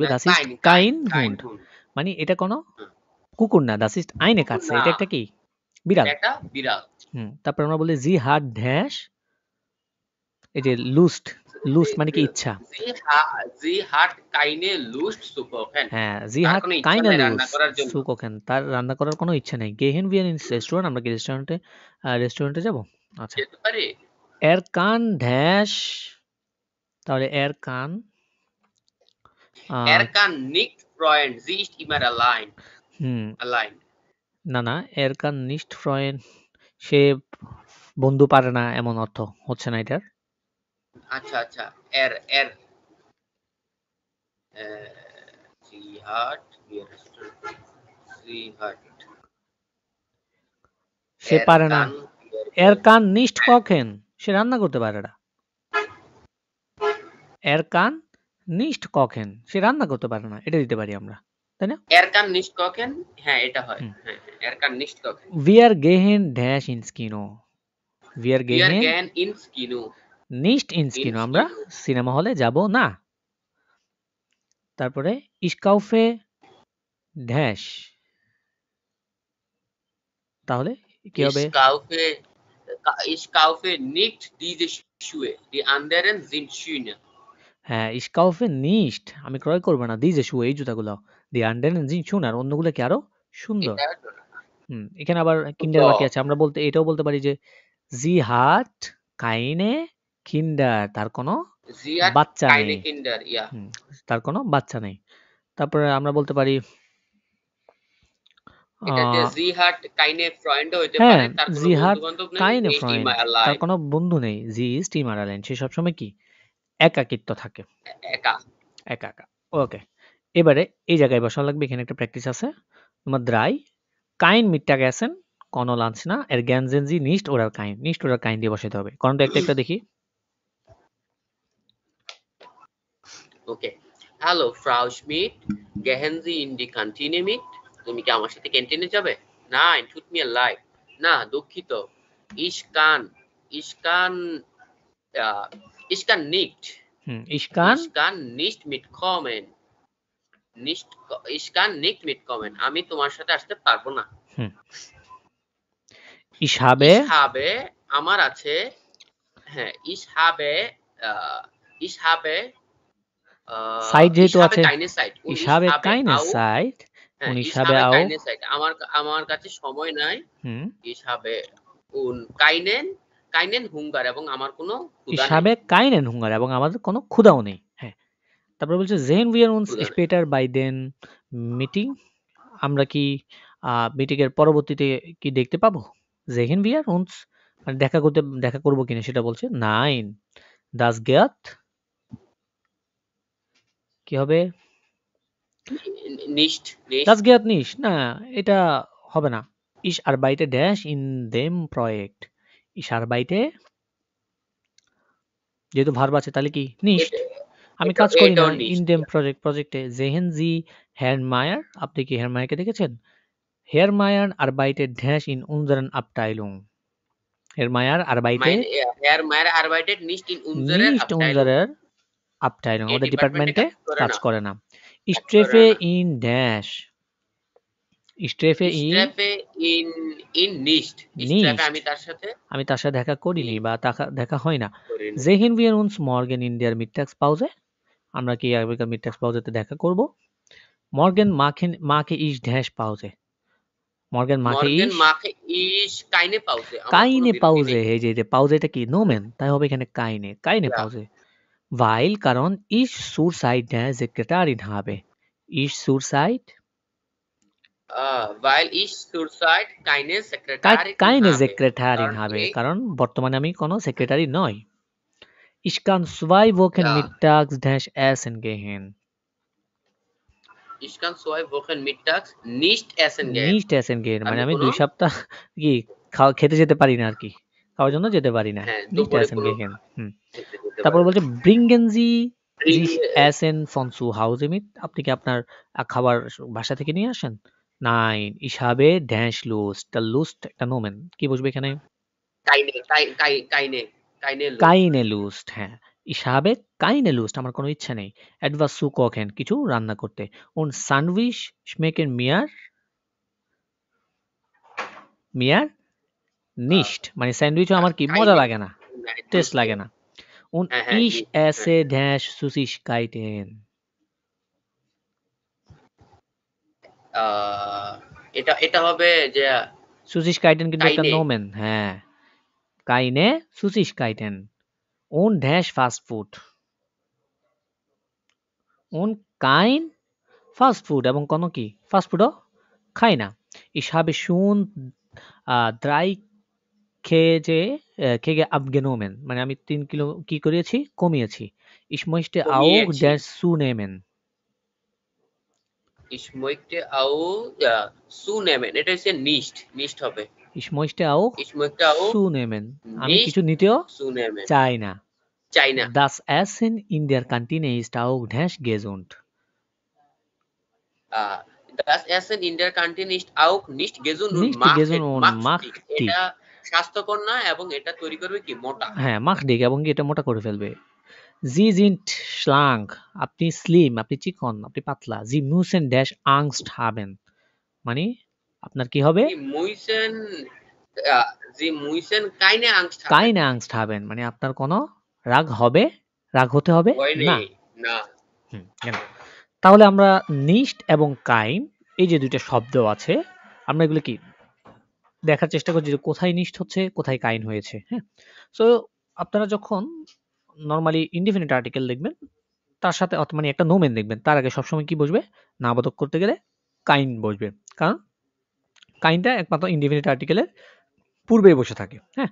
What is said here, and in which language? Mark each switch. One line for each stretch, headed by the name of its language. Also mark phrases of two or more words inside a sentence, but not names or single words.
Bangla: না,
German: das ist kein kein Hund, Hund.
Bangla: মানে এটা কোনো হুম। কুকুর না,
German: das ist eine
Bangla: কুকুর
German: Katze,
Bangla: না, এটা একটা কি বিড়াল। এটা বিড়াল। তারপর আমরা বলি
German: sie hat dash,
Bangla: এই যে লুস্ট মানে কি ইচ্ছা।
German: Sie hat keine Lust zu kochen. হ্যাঁ sie
Bangla: তার
German: hat
Bangla: কোনো ইচ্ছা
German: keine
Bangla: নাই রান্না
German: Lust
Bangla: করার জন্য।
German: zu kochen,
Bangla: তার রান্না করার কোনো ইচ্ছা নেই।
German: gehen wir ins Restaurant,
Bangla: আমরা কি রেস্টুরেন্টে যাব? আচ্ছা, যেতে পারে।
German: er kann dash, তাহলে er kann Er kann nicht freuen, sie ist immer allein. Allein. না er kann nicht freuen,
Bangla: সে বন্ধু পারে না, এমন অর্থ হচ্ছে না এটার।
German: আচ্ছা er sie hat
Bangla: সে পারে না,
German: er kann nicht kochen,
Bangla: সে রান্না করতে পারে না।
German: er kann nicht kochen,
Bangla: সে রান্না করতে পারে না, এটা দিতে পারি আমরা, তাই না?
German: er kann nicht kochen,
Bangla: হ্যাঁ এটা হয়। হ্যাঁ,
German: er kann nicht kochen. wir gehen dash ins Kino, wir Wir gehen gehen ins Kino. nicht ins Kino,
Bangla: আমরা সিনেমা হলে যাব না। তারপরে
German: ich kaufe dash,
Bangla: তাহলে কি হবে?
German: Ich kaufe nicht diese Schuhe, die anderen sind schöner. হ্যাঁ ich kaufe nicht,
Bangla: আমি ক্রয় করব না
German: diese Schuhe,
Bangla: এই জুতাগুলো,
German: die anderen sind schöner,
Bangla: অন্যগুলো কি আরো সুন্দর। এখানে আবার কিন্ডার বাকি আছে, আমরা এটাও বলতে পারি যে
German: sie hat keine Kinder,
Bangla: তার কোনো বাচ্চা নেই। তার কোনো বাচ্চা নেই। তারপরে আমরা বলতে পারি
German: sie hat keine Freunde হইতে
Bangla: হ্যাঁ পারে, তার কোনো
German: sie hat
Bangla: বন্ধু-বান্ধব নেই,
German: keine sie ist Freund, immer
Bangla: তার
German: allein.
Bangla: কোনো বন্ধু নেই,
German: sie ist immer allein,
Bangla: সে সবসময় কি একাকিত্ব থাকে, একা। একা। ওকে, এবারে এই জায়গায় বসানো লাগবে, এখানে একটা প্র্যাকটিস আছে।
German: Nummer 3 kein Mittagessen,
Bangla: কোনো লাঞ্চ না,
German: ergänzen Sie nicht oder kein, nicht oder kein
Bangla: দিয়ে বসাতে হবে। কোনটা একটা দেখি।
English: Okay, hello
German: Frau Schmidt, gehen Sie in die Kantine mit?
Bangla: তুমি কি আমার সাথে ক্যান্টিনে যাবে?
German: Nein, tut mir leid.
Bangla: না, দুঃখিত।
German: Ich kann nicht. Ich kann nicht mitkommen. Ich kann nicht mitkommen.
Bangla: আমি তোমার সাথে আসতে পারবো না।
German: ich habe
Bangla: আমার আছে। হ্যাঁ,
German: ich habe
Bangla: Zeit যেহেতু আছে,
German: keine Zeit. ich habe keine Zeit und ich habe auch keine Zeit.
Bangla: আমার কাছে সময় নাই।
German: Ich habe keinen Hunger,
Bangla: এবং আমার কোনো ক্ষুধা নেই।
German: ich habe keinen Hunger,
Bangla: এবং আমাদের কোনো ক্ষুধাও নেই। হ্যাঁ, তারপর বলছে
German: sehen wir uns später bei den Meeting,
Bangla: আমরা কি মিটিং এর পরবর্তীতে কি দেখতে পাবো?
German: sehen wir uns,
Bangla: মানে দেখা করব কিনা সেটা বলছে।
German: nein, das geht,
Bangla: কি হবে?
German: nicht, das geht nicht,
Bangla: না এটা হবে না।
German: ich arbeite dash in dem Projekt, ich arbeite,
Bangla: যেহেতু ভার্ব আছে তাহলে কি nicht, আমি কাজ করি না
German: in dem Project,
Bangla: প্রজেক্টে।
German: sehen Sie Herrn Mayer,
Bangla: আপনি কি Herrn Mayer কে দেখেছেন?
German: Herr Mayer arbeitet dash in unseren Abteilung, Herr Mayer arbeitet nicht in unserer Abteilung,
Bangla: আমাদের ডিপার্টমেন্টে কাজ করে না।
German: Ich treffe ihn dash. Ich treffe Ich ihn treffe ihn nicht. Ich treffe nicht.
Bangla: আমি তার সাথে আমি তার সাথে দেখা করিনি বা দেখা হয় না। করিনি।
German: Sehen wir uns morgen in der Mittagspause?
Bangla: আমরা কি আগামীকাল মিডটাক্সপাউজেতে দেখা করব?
German: Morgen mache ich dash Pause. Morgen mache Morgen ich mache ich keine Pause.
Bangla: আমার কোনো
German: keine
Bangla: বিরতি
German: Pause.
Bangla: নেই। এই যে Pause এটা কি নোমেন, তাই হবে এখানে keine
German: Ja. Pause. Weil কারণ ich zurzeit der Sekretärin habe. Ich zurzeit Weil ich zurzeit keine Sekretärin keine habe. Sekretärin
Bangla: কারণ
German: habe.
Bangla: এই কারণ বর্তমানে আমি কোনো সেক্রেটারি নই।
German: Ich kann 2 Wochen Ja, mittags dash essen gehen. ich kann 2 Wochen mittags nicht essen gehen. Nicht essen gehen মানে
Bangla: আমি আমি কোনো 2 সপ্তাহ কি খেতে যেতে পারি না আরকি। খাওয়ার জন্য যেতে পারি না। হ্যাঁ,
German: Nicht
Bangla: দুপুরে
German: essen
Bangla: কোনো
German: gehen. হুম।
Bangla: খেতে যেতে তারপর পারি না। বলছে
German: bringen Sie sich Bring- Essen von zu Hause mit?
Bangla: আপনি কি আপনার খাবার বাসা থেকে নিয়ে আসেন?
German: Nein, ich habe dash Lust. der Lust
Bangla: একটা নোমেন। কি বসবে এখানে?
German: keine Lust. keine Lust হ্যাঁ। Ich habe keine Lust
Bangla: আমার কোনো ইচ্ছা নেই।
German: etwas zu kochen
Bangla: কিছু রান্না করতে।
German: und Sandwich schmecken mir nicht
Bangla: মানে স্যান্ডউইচও আমার কি মজা
German: Keine,
Bangla: লাগে না।
German: nein,
Bangla: টেস্ট
German: nicht.
Bangla: লাগে না। und হ্যাঁ, হ্যাঁ,
German: ich nicht. esse dash Süßigkeiten.
Bangla: এটা এটা হবে যে Süßigkeiten কিন্তু একটা
German: keine,
Bangla: নোমেন হ্যাঁ।
German: keine Süßigkeiten und dash Fast Food und kein Fast Food
Bangla: এবং কোনো কি ফাস্ট ফুডও খাই না।
German: Ich habe schon 3 kg abgenommen
Bangla: মানে আমি 3 কিলো কি করিয়েছি কমিয়েছি।
German: Ich möchte auch
Bangla: কমিয়েছি।
German: das zunehmen. Ich möchte auch zunehmen.
Bangla: এটা হচ্ছে nicht হবে।
German: Ich möchte auch Ich möchte auch zunehmen. আমি nicht
Bangla: কিছু নিতেও
German: zunehmen.
Bangla: চাই না। চাই না।
German: Das Essen in der Kantine ist auch dash gesund. Das Essen in der Kantine ist auch nicht gesund und Nicht gesund und macht dick. macht
Bangla: এটা স্বাস্থ্যকর না এবং এটা তৈরি করবে কি মোটা। হ্যাঁ মাখডিক এবং কি এটা মোটা করে ফেলবে।
German: Sie sind schlank
Bangla: আপনি স্লিম আপনি চিকন আপনি পাতলা
German: Sie müssen dash Angst haben
Bangla: মানে আপনার কি হবে
German: Sie müssen Sie müssen keine Angst haben. keine Angst haben
Bangla: মানে আপনার কোনো রাগ হবে রাগ হতে হবে ভয় না। নেই। না। কেন? তাহলে আমরা নিস্ট এবং কাইন এই যে দুইটা শব্দ আছে আমরা এগুলো কি দেখার চেষ্টা করছি যে কোথায় নিস্ট হচ্ছে কোথায় কাইন হয়েছে হ্যাঁ। সো আপনারা যখন নরমালি ইনডিফিনিট আর্টিকেল দেখবেন তার সাথে মানে একটা নোমেন দেখবেন তার আগে সবসময় কি বসবে নাবোধক করতে গেলে কাইন বসবে কারণ কাইনটা একমাত্র ইনডিফিনিট আর্টিকেলের পূর্বেই বসে থাকে হ্যাঁ।